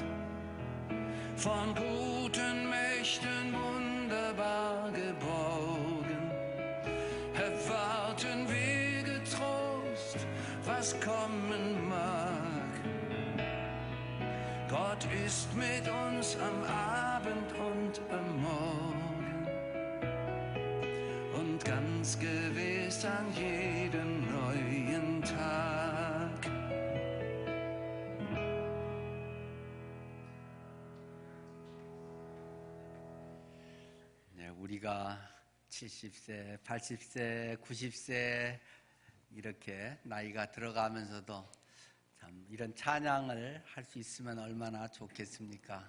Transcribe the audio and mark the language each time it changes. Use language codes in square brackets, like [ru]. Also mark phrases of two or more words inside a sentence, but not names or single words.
[de] Von guten Mächten wunderbar geborgen, erwarten wir getrost, was kommen mag. Gott ist mit uns am Abend und am Morgen und ganz gewiss an jedem neuen Tag. [ko] 네, 우리가 70세, 80세, 90세 이렇게 나이가 들어가면서도 참 이런 찬양을 할 수 있으면 얼마나 좋겠습니까?